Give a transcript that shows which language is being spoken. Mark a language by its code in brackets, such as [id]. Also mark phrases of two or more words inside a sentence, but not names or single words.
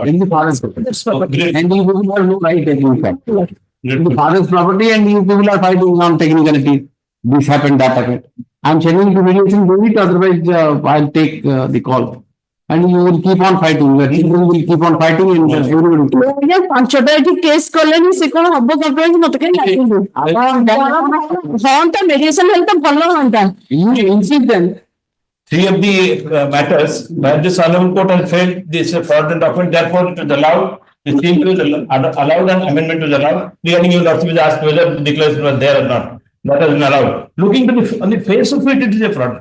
[en] In the father's property. And you people have no right taking fact. In the father's property and you people are fighting on technicality. This happened, that happened. I'm sending to mediation, do it, otherwise I'll take the call. And you will keep on fighting. The children will keep on fighting and everybody will keep. Yeah, [or] ପାଞ୍ଚଟା ଏଠି କେସ୍ କଲେନି ସେ କଣ ହବ କମ୍ପ୍ଲେନ୍ ମତେ କାହିଁ ଲାଗିନି ହଅନ୍ତା ମେଡିଏସନ ହେଲେ ତ ଭଲ ହଅନ୍ତା [en] You insist then. Three of the matters where this honorable court has felt this fraudulent document, therefore it is allowed The team was allowed an amendment was allowed. Regarding your lordship is asked whether the declaration was there or not. That has been allowed. Looking to the, on the face of it, it is a fraud.